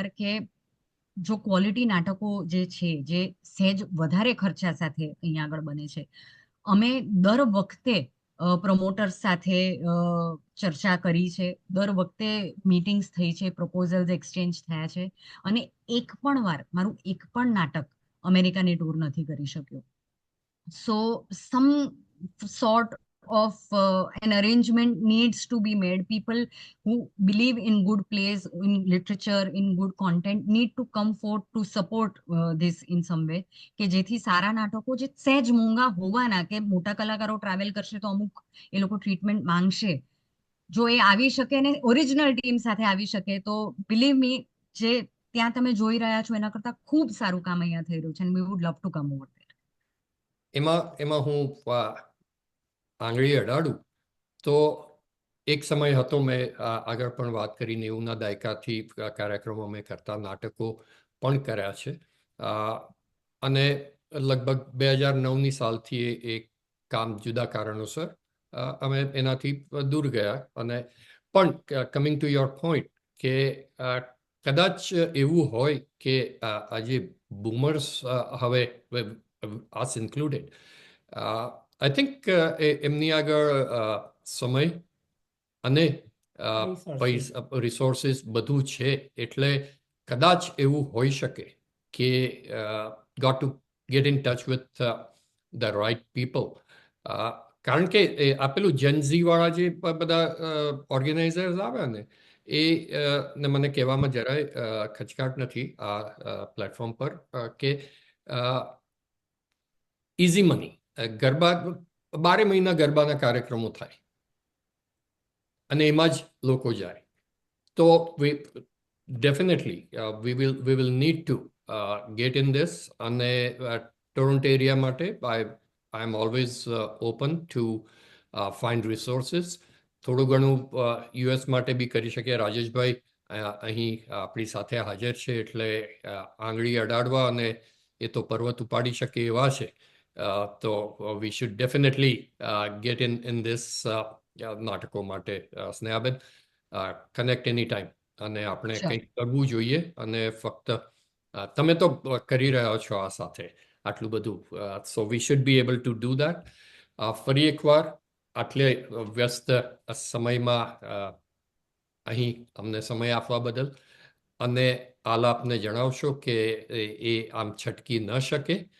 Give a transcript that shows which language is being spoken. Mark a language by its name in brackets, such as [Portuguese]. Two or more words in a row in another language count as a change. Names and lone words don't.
[Gujarati] કે જો ક્વોલિટી નાટકો જે છે જે સહેજ વધારે ખર્ચા સાથે અહીંયા આગળ બને છે અમે દર વખતે પ્રમોટર્સ સાથે ચર્ચા કરી છે દર વખતે મીટિંગ્સ થઈ છે પ્રપોઝલ્સ એક્સચેન્જ થયા છે અને એક પણ વાર મારું એક પણ નાટક અમેરિકાની ટૂર નથી કરી શક્યો [English] So some sort of an arrangement needs to be made. People who believe in good plays, in literature, in good content need to come forth to support this in some way. [Gujarati] કે જેથી સારા નાટકો જે સહેજ મોંઘા હોવાના કે મોટા કલાકારો ટ્રાવેલ કરશે તો અમુક એ લોકો ટ્રીટમેન્ટ માંગશે જો એ આવી શકે ને ઓરિજિનલ ટીમ સાથે આવી શકે તો [English] believe me [Gujarati] જે ત્યાં તમે જોઈ રહ્યા છો એના કરતા ખૂબ સારું કામ અહીંયા થઈ રહ્યું છે [English] and we would love to come over there. [Gujarati] એમાં હું આંગળી અડાડું તો એક સમય હતો મેં આગળ પણ વાત કરી 90ના દાયકાથી કાર્યક્રમો મેં કરતા નાટકો પણ કર્યા છે અને લગભગ 2009ની સાલથી એ કામ જુદા કારણોસર અમે એનાથી દૂર ગયા અને પણ [English] coming to your point [Gujarati] કે કદાચ એવું હોય કે આજે બુમર્સ હવે [English] us included I think [Gujarati] એમની આગળ સમય અને રિસોર્સિસ બધું છે એટલે કદાચ એવું હોઈ શકે કે [English] got to get in touch with the right people [Gujarati] કારણ કે આ પેલું જેનઝી વાળા જે બધા ઓર્ગેનાઇઝર્સ આવ્યા ને એ ને મને કહેવામાં જરાય ખચકાટ નથી આ પ્લેટફોર્મ પર કે [English] easy money [Gujarati] ગરબા 12 મહિના ગરબાના કાર્યક્રમો થાય અને એમાં જ લોકો જાય તો ડેફિનેટલી [English] we will need to get in this [Gujarati] અને ટોરન્ટો એરિયા માટે [English] I am always open to find [Gujarati] resources થોડું ઘણું યુએસ માટે બી કરી શકે રાજેશભાઈ અહીં આપણી સાથે હાજર છે એટલે આંગળી અડાડવા અને એ તો પર્વત ઉપાડી શકે એવા છે તો [English] we should definitely get in this [Gujarati] નાટકો માટે સ્નેહાબેન [English] connect any time [Gujarati] અને આપણે કંઈક કરવું જોઈએ અને ફક્ત તમે તો કરી રહ્યા છો આ સાથે આટલું બધું [English] so we should be able to do that [Gujarati] ફરી એકવાર આટલે વ્યસ્ત સમયમાં અહીં અમને સમય આપવા બદલ અને આલાપને જણાવશો કે એ આમ છટકી ન શકે